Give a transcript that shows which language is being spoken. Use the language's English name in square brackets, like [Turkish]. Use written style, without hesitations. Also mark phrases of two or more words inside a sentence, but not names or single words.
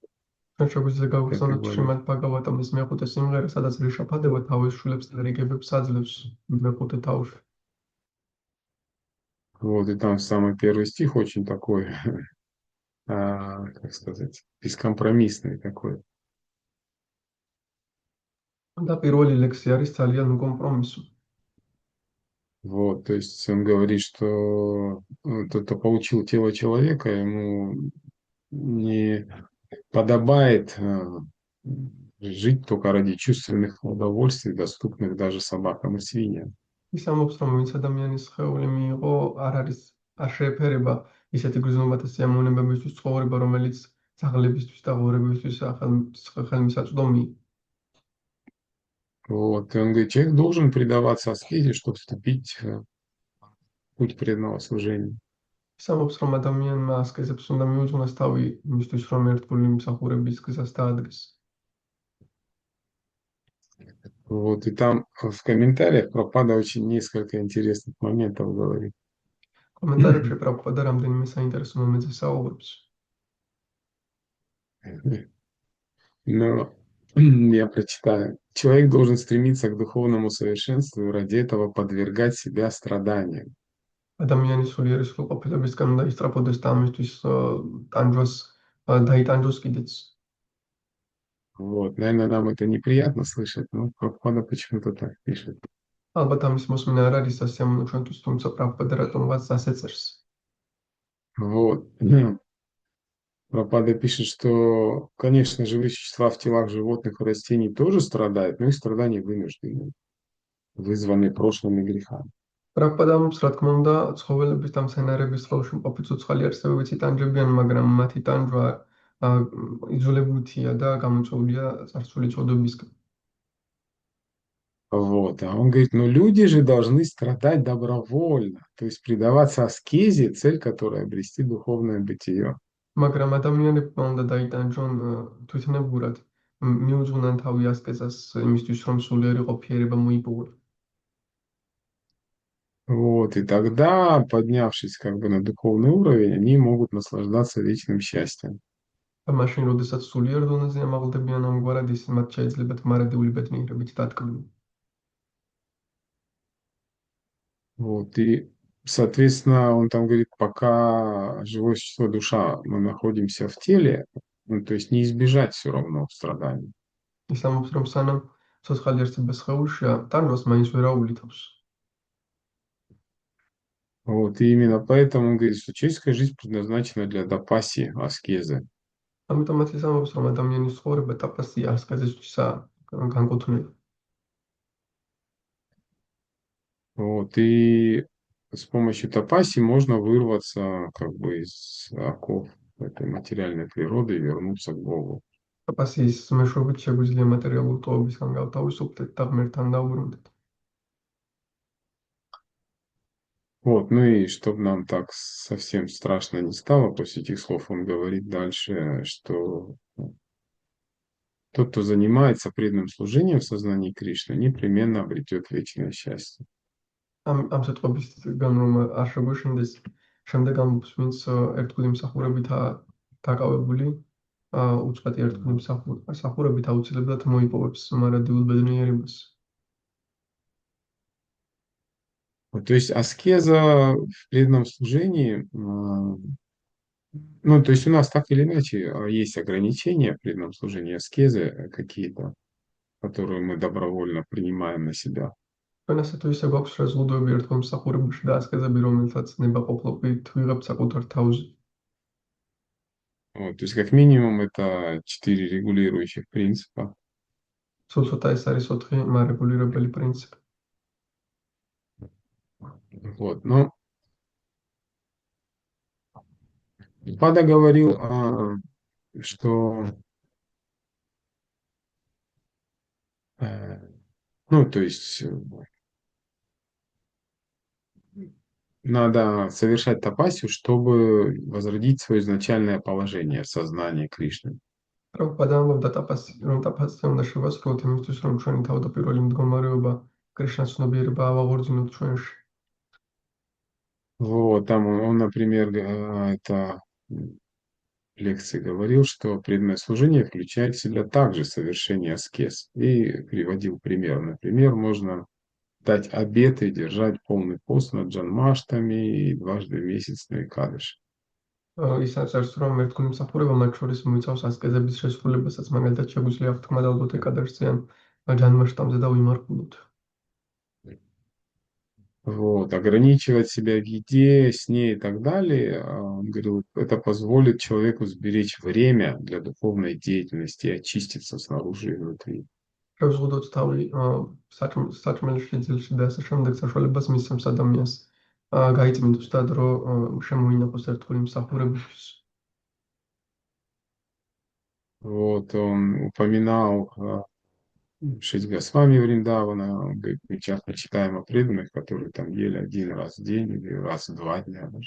[Georgian] ჩვენ შეგვიძლია [Russian] в пятой [Georgian] გავხსენოთ [Russian] главе. [Georgian] შრიმად ბჰაგავატამის მეხუთე სიმღერა, სადაც რიშაბჰადევა თავის შვილებს და რიგებებს აძლევს მეხუთე თავში. [Russian] Вот, и там самый первый стих очень такой, как сказать, бескомпромиссный такой. [Georgian] და პირველი ლექსი არის ძალიან უკომპრომისო. [Russian] Вот, то есть он говорит, что тот, кто получил тело человека, ему не подобает жить только ради чувственных удовольствий, доступных даже собакам и свиньям. [Georgian] ის ამბობს, რომ ვინც ადამიანის სხეული მიიღო, არ შეეფერება ისეთი გრძნობათა სიამოვნებებისთვის ცხოვრება, რომელიც ძაღლებისთვის და ღორებისთვის ხელმისაწვდომია. [Russian] Вот, и он говорит, человек должен предаваться аскезе, чтобы вступить в путь преданного служения. [Georgian] ის ამბობს, რომ ადამიანმა ასკეზებს უნდა მიუძღვნას თავი იმისთვის, რომ ერთგული მსახურების გზას დაადგეს. [Russian] Вот, и там в комментариях Прабхупада очень несколько интересных моментов говорит. [Georgian] კომენტარებში პრაბჰუპადა რამდენიმე საინტერესო მომენტზე საუბრობს. [Russian] Но я прочитаю. Человек должен стремиться к духовному совершенству и ради этого подвергать себя страданиям. [Georgian] ადამიანის სულიერი სრულყოფილებისგან უნდა ისწრაფოდეს და ამისთვის ტანჯვას დაიტანჯოს კიდეც. [Russian] Вот, наверное, нам это неприятно слышать, но Прабхупада почему-то так пишет. [Georgian] ალბათ ამის მოსმენა არ არის სასიამოვნო ჩვენთვის, თუმცა პრაბჰუპადა რატომღაც ასე წერს. [Russian] Вот. Прабхупада пишет, что, конечно, живые существа в телах животных и растений тоже страдают, но их страдания вынуждены, вызваны прошлыми грехами. [Georgian] პრაბჰუპადა ამბობს, რა თქმა უნდა, ცხოველების და მცენარეების სხეულში მყოფი ცოცხალი არსებებიც იტანჯებიან, მაგრამ მათი ტანჯვა იძულებითია და გამოწვეულია წარსული წოდებისგან. [Russian] Вот. А он говорит, ну люди же должны страдать добровольно, то есть предаваться аскезе, цель которой обрести духовное бытие. [Georgian] მაგრამ ადამიანებმა უნდა დაიტანჯონ თვითნებურად, მიუძღვნან თავი ასკეზას იმისთვის, რომ სულიერი ყოფიერება მოიპოვონ. [Russian] Вот. И тогда, поднявшись как бы на духовный уровень, они могут наслаждаться вечным счастьем. [Georgian] და მაშინ, როდესაც სულიერ დონეზე ამაღლდებიან ამგვარად, ის მათ შეიძლებათ მარადიული ბედნიერებით დატკბნენ. [Russian] Вот. И, соответственно, он там говорит, пока живое существо, душа, мы находимся в теле, ну, то есть не избежать все равно страданий. [Georgian] ის ამბობს, რომ სანამ ცოცხალი არსება სხეულშია, ტანჯვას მაინც ვერ აუვლითავს. [Russian] Вот. И именно поэтому он говорит, что человеческая жизнь предназначена для тапаси, аскезы. [Georgian] ამიტომაც ის ამბობს, რომ ადამიანის ცხოვრება ტაპასია, ასკეზისთვისაა განკუთვნილი. [Russian] Вот. И с помощью тапаси можно вырваться как бы из оков этой материальной природы и вернуться к Богу. [Georgian] ტაპასიის მეშვეობით შეგვიძლია მატერიალური ტოვებისგან გავთავისუფლდეთ და ღმერთთან დავბრუნდეთ. [Russian] Вот, ну и чтобы нам так совсем страшно не стало, после этих слов он говорит дальше, что тот, кто занимается преданным служением в сознании Кришны, непременно обретет вечное счастье. [Georgian] ამ სიტყვებისგან რომ არ შეგვეშინდეს, შემდეგ ამბობს, ვინც ერთგული მსახურებითაა დაკავებული, უწყვეტი ერთგული მსახურებით აუცილებლად მოიპოვებს მარადიულ ბედნიერებას. [Russian] Вот, то есть аскеза в преданном служении, ну, то есть у нас так или иначе есть ограничения в преданном служении, аскезы какие-то, которые мы добровольно принимаем на себя. [Georgian] ჩვენ ასე თუ ისე გვაქვს შეზღუდვები ერთგულ მსახურებაში და ასკეზები, რომელთაც ნებაყოფლობით ვიღებ საკუთარ თავზე. [Russian] Вот, то есть как минимум это 4 регулирующих принципа. [Georgian] სულ ცოტა ეს არის 4 მარეგულირებელი პრინციპი. [Russian] Вот, но Пада говорил, что ну, то есть надо совершать тапасию, чтобы возродить свое изначальное положение в сознании Кришны. [Georgian] პრაბჰუპადა ამბობდა რომ ტაფასზე უნდა შევასრულოთ იმისთვის, რომ ჩვენი თავდაპირველი მდგომარეობა, კრიშნას ცნობიერება ავაღორძინოთ ჩვენში. [Russian] Вот, там например, это в лекции говорил, что преданное служение включает в себя также совершение аскез. И приводил пример. Например, можно дать обет и держать полный пост над джанмаштами и дважды в месяц на Экадыш. [Georgian] ის აწერს, რომ ერთგული მსახურება მათ შორის მოიცავს ასკეზების შესრულებასაც, მაგალითად შეგვიძლია აღთქმა ალბათ ეკადაშზე ან ჯანმაშტამზე და ვიმარხულოთ. [Russian] Вот, ограничивать себя в еде, сне и так далее, он говорил, это позволит человеку сберечь время для духовной деятельности и очиститься снаружи и внутри. [Georgian] შევზღუდოთ თავი საჭმელში, ძილში და ასე შემდეგ საშუალებას მისცემს ადამიანს გაიწმინდოს და დრო შემოინახოს ერთგული მსახურებისთვის. [Russian] Вот, он упоминал Шри Госвами Вриндавана, он говорит, мы часто читаем о преданных, которые там ели один раз в день или раз в 2 дня даже.